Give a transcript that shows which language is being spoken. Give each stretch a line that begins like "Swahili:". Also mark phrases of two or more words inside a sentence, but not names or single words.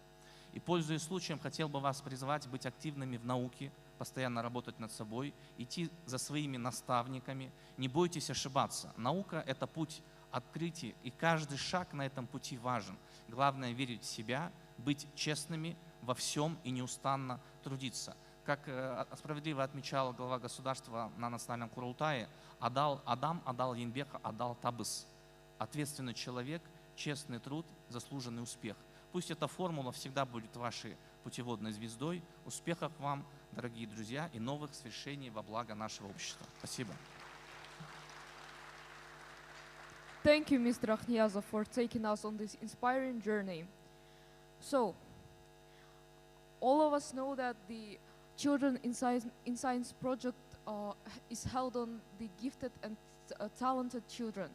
Russian: И, пользуясь случаем, хотел бы вас призвать быть активными в науке, постоянно работать над собой, идти за своими наставниками. Не бойтесь ошибаться. Наука – это путь открытий, и каждый шаг на этом пути важен. Главное – верить в себя, быть честными во всем и неустанно трудиться. Как справедливо отмечал глава государства на национальном Курултае,
Kazakh: Адам адал еңбек, адал табыс.
Russian: Ответственный человек, честный труд, заслуженный успех. Пусть эта формула всегда будет вашей путеводной звездой. Успехов вам, дорогие друзья, и новых свершений во благо нашего общества. Спасибо.
English: Thank you, Mr. Akhniyazov, for taking us on this inspiring journey. So, all of us know that the Children in Science project is held on the gifted and talented children.